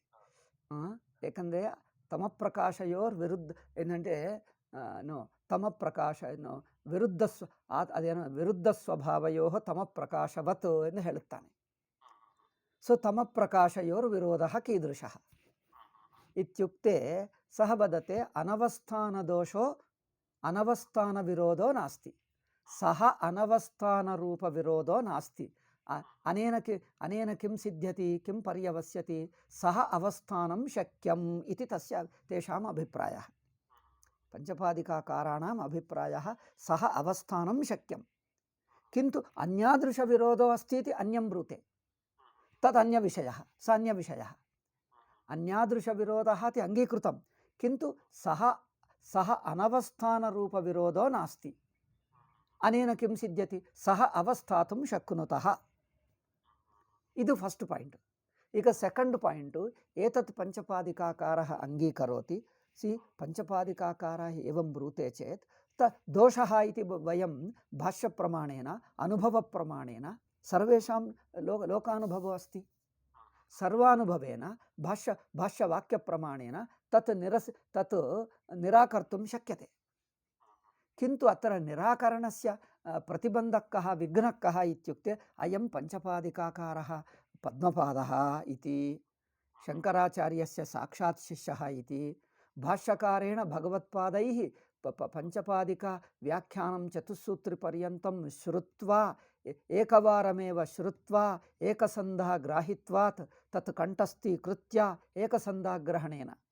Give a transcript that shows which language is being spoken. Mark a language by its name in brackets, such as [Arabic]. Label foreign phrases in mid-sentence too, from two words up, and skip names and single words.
[Sanskrit] ಏಕೆಂದರೆ ತಮಪ್ರಕಾಶಯೋರ್ ವಿರುದ್ಧ ಏನಂటే ತಮಪ್ರಕಾಶ ವಿರುದ್ಧ ಸ್ವಭಾವಯೋ ತಮಪ್ರಕಾಶವತ್ [Kannada] ಎಂದು ಹೇಳುತ್ತಾನೆ. [Sanskrit] ಸೊ ತಮಪ್ರಕಾಶಯೋರ್ ವಿರೋಧ ಕೀದೃಶಃ ಇತ್ಯುಕ್ತೆ ಸಹ ವದತೆ ಅನವಸ್ಥಾನದೋಷೋ ಅನವಸ್ಥಾನ ವಿರೋಧೋ ನಾಸ್ತಿ. ಸಹ ಅನವಸ್ಥಾನ ರೂಪ ವಿರೋಧೋ ನಾಸ್ತಿ. ಅನೇನ ಕಿಂ ಸಿದ್ಧ್ಯತಿ ಕಿಂ ಪರ್ಯವಸ್ಯತಿ ಸಹ ಅವಸ್ಥಾನಂ ಶಕ್ಯಂ ಇತಿ ತೇಷಾಂ ಅಭಿಪ್ರಾಯಃ. ಪಂಚಪಾದಿಕಾಕಾರಾಣಾಂ ಅಭಿಪ್ರಾಯಃ ಸಹ ಅವಸ್ಥಾನಂ ಶಕ್ಯಂ, ಕಿಂತು ಅನ್ಯಾದೃಶ ವಿರೋಧೋ ಅಸ್ತಿ ಇತಿ ಅನ್ಯಂ ಬ್ರೂತೆ. ತದ್ ಅನ್ಯ ವಿಷಯಃ, ಸ ಅನ್ಯ ವಿಷಯಃ. ಅನ್ಯಾದೃಶ ವಿರೋಧಃ ಇತಿ ಅಂಗೀಕೃತಂ, ಕಿಂತು ಸಹ ಅನವಸ್ಥಾನ ರೂಪ ವಿರೋಧೋ ನಾಸ್ತಿ. ಅನೇನ ಕಿಂ ಸಿದ್ಧ್ಯತಿ ಸಹ ಅವಸ್ಥಾತುಂ ಶಕ್ನುತಃ. [English] ಇದು first point. [Sanskrit] ಈಗ [English] second point, [Sanskrit] ಏತತ್ ಪಂಚಪಾದಿಕಾಕಾರಃ ಅಂಗೀಕರೋತಿ. ಸಿ ಪಂಚಪಾದಿಕಾಕಾರ ಏವಂ ಬ್ರೂತೆ ಚೇತ್ ದೋಷಃ ಇತಿ ವಯಂ ಭಾಷ್ಯ ಪ್ರಮಾಣೇನ ಅನುಭವ ಪ್ರಮಾಣೇನ ಸರ್ವೇಷಾಂ ಲೋಕಾನುಭವೋ ಅಸ್ತಿ. ಸರ್ವಾನುಭವೇನ ಭಾಷ್ಯವಾಕ್ಯ ಪ್ರಮಾಣೇನ ತತ್ ನಿರಾಕರ್ತುಂ ಶಕ್ಯತೆ. ಕಿಂತು ಅತ್ರ ನಿರಾಕರಣಸ್ಯ ಪ್ರತಿಬಂಧಕಃ ವಿಘ್ನಕಃ ಇತ್ಯುಕ್ತೆ ಅಯಂ ಪಂಚಪಾದಿಕಾಕಾರಃ ಪದ್ಮಪಾದಃ ಇತಿ ಶಂಕರಾಚಾರ್ಯಸ್ಯ ಸಾಕ್ಷಾತ್ ಶಿಷ್ಯಃ ಇತಿ ಭಾಷ್ಯಕಾರೇಣ ಭಗವತ್ಪಾದೈಃ ಪಂಚಪಾದಿಕಾ ವ್ಯಾಖ್ಯಾನಂ ಚತುಸ್ಸೂತ್ರಿಪರ್ಯಂತಂ ಶ್ರುತ್ವಾ ಏಕವಾರಮೇವ ಶ್ರುತ್ವಾ ಏಕಸಂಧಃ ಗ್ರಾಹಿತ್ವಾತ್ ತತ್ ಕಂಠಸ್ಥೀಕೃತ್ಯ ಏಕಸಂಧಾಗ್ರಹಣೇನ